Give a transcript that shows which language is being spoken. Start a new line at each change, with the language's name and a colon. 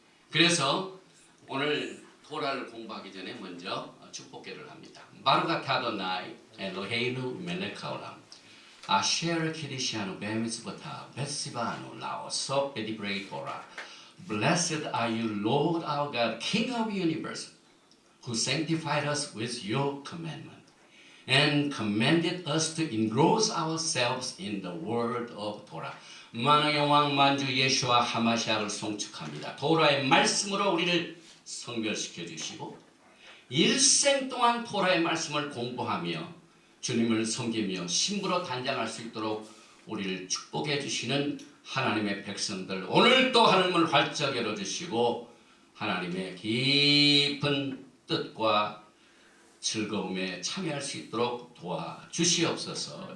Korean: 그래서 오늘 토라를 공부하기 전에 먼저 축복기를 합니다.
Hebrew: 바루가타 아도나이 엘로헤이누 멜레카올람 아셰르 키리시아누 베미스보타 베시바누 라오소 베디브레이토라
English: Blessed are you, Lord our God, King of the universe, who sanctified us with your commandment and commanded us to engross ourselves in the word of Torah.
Korean: 만왕의 왕 만주 예수와 하마시아를 송축합니다. 토라의 말씀으로 우리를 성별시켜 주시고 일생 동안 토라의 말씀을 공부하며 주님을 섬기며 신부로 단장할 수 있도록 우리를 축복해 주시는 하나님의 백성들, 오늘 또 하늘문을 활짝 열어주시고 하나님의 깊은 뜻과 즐거움에 참여할 수 있도록 도와주시옵소서.